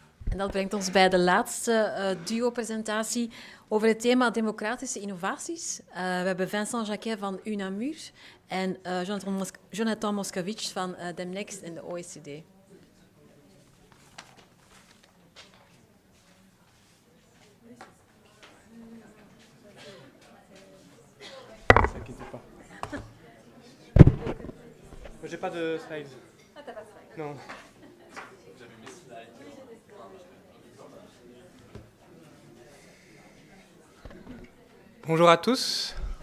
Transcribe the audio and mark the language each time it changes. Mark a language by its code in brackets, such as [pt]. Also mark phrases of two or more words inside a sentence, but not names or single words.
[nl] En dat brengt ons bij de laatste duo-presentatie over het thema democratische innovaties. We hebben Vincent Jacquet van UNAMUR en Jonathan Moscovici van Demnext en de OECD. [fr] J'ai pas de slides. Ah, t'as pas de slides? Non. Bonjour à tous.